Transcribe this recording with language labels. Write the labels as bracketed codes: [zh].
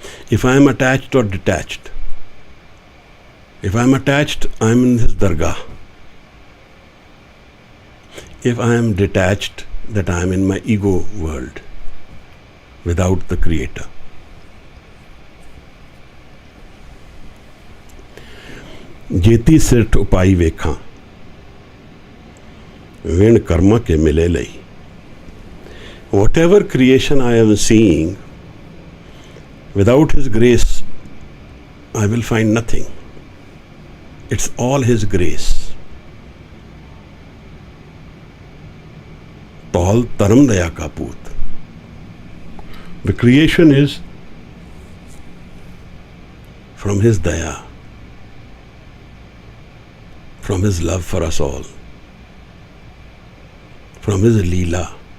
[en] If I am attached or detached, if I am attached, I am in his dargah. If I am detached, that I am in my ego world, without the Creator. [pa] जेती सिरठ उपाई वेखा विण कर्मा के मिले लई. [en] Whatever creation I am seeing, without His grace, I will find nothing. It's all His grace. [pa] Tol taram daya ka poot. [en] The creation is from His daya, from His love for us all, from His leela.